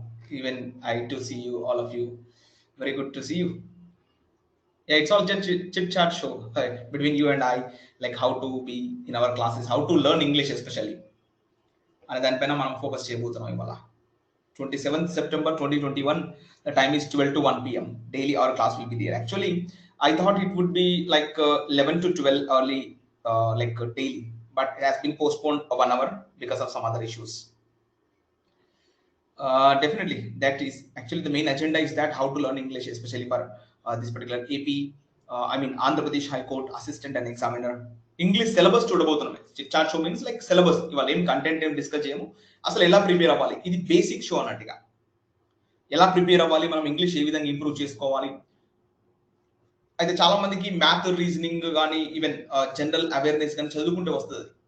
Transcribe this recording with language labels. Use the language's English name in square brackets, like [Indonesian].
[English] Even I to see you, all of you. Very good to see you. Yeah, it's all just chit chat show, right, between you and I, like how to be in our classes, how to learn English especially. [Telugu] అనే దానిపైన మనం focus చేయబోతున్నాం ఇవాళ 27th September 2021. [English] The time is 12 to 1 p.m. Daily our class will be there. Actually, I thought it would be like 11 to 12 early, daily, but it has been postponed 1 hour because of some other issues. Definitely, that is actually the main agenda is that how to learn English, especially for this particular AP, I mean Andhra Pradesh High Court Assistant and Examiner. [Telugu] English syllabus చూడబోతున్నాం. [English] Chat show means like syllabus. [Telugu] ఇవాళ ఏం content ఏం discuss చేయము, అసలు ఎలా prepare అవ్వాలి, ఇది basic show అన్నట్టుగా. ఎలా ప్రిపేర్ అవ్వాలి, మనం ఇంగ్లీష్ ఏ విధంగా ఇంప్రూవ్ చేసుకోవాలి. అయితే చాలా మందికి మ్యాథ్, రీజనింగ్ కానీ ఈవెన్ జనరల్ అవేర్నెస్ కానీ చదువుకుంటే వస్తుంది.